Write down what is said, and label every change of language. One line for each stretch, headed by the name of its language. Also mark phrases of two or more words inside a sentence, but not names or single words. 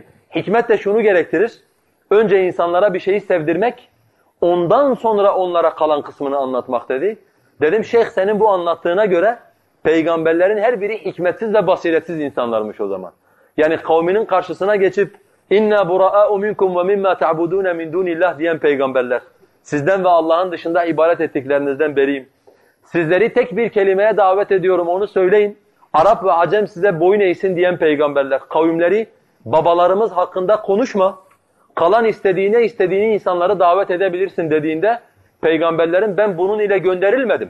Turkish: Hikmet de şunu gerektirir. Önce insanlara bir şeyi sevdirmek, ondan sonra onlara kalan kısmını anlatmak dedi. Dedim şeyh senin bu anlattığına göre peygamberlerin her biri hikmetsiz ve basiretsiz insanlarmış o zaman. Yani kavminin karşısına geçip
Arabic: إنا برآء منكم ومما تعبدون من دون الله
Turkish: diyen peygamberler. Sizden ve Allah'ın dışında ibadet ettiklerinizden beriyim. Sizleri tek bir kelimeye davet ediyorum onu söyleyin. Arap ve Acem size boyun eğsin diyen peygamberler. Kavimleri babalarımız hakkında konuşma. Kalan istediğini insanları davet edebilirsin dediğinde peygamberlerin ben bunun ile gönderilmedim.